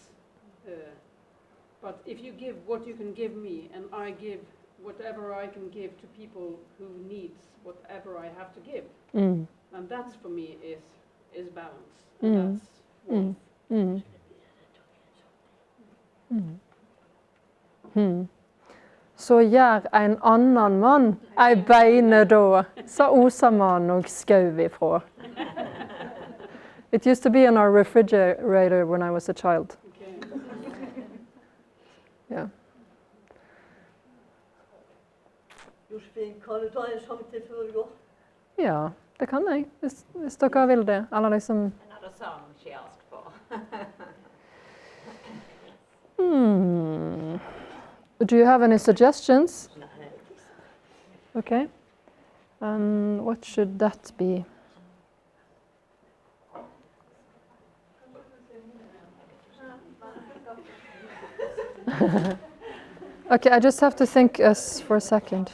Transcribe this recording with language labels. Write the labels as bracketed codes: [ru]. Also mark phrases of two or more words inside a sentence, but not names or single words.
[en] But if you give what you can give me and I give whatever I can give to people who needs whatever I have to give, and that's for me is balance. And that's [no] Så gjør en annan mann ei beine da, sa osamann og skau ifra. [en] It used to be in our refrigerator when I was a child. okay. Yeah. [no] Josefin, kan du ta en sang til før du går? Ja, det kan jeg, hvis dere vil det. Eller liksom... [en] Another song she asked for. Do you have any suggestions? Okay. What should that be? Okay, I just have to think for a second.